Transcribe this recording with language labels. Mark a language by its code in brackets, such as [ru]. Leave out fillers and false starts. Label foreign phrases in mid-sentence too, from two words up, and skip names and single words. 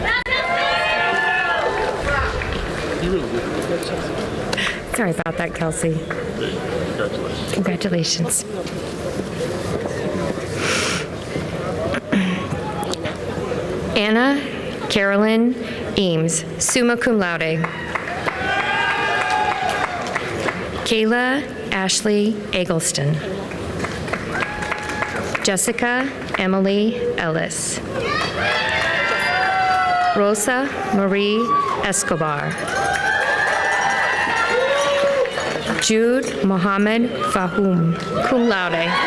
[en] Sorry about that, Kelsey. Congratulations. Anna Carolyn Eames, [la] summa cum laude. [en] Kayla Ashley Eggleston. Jessica Emily Ellis. Rosa Marie Escobar. Jude Mohammed Fahum, [la] cum laude.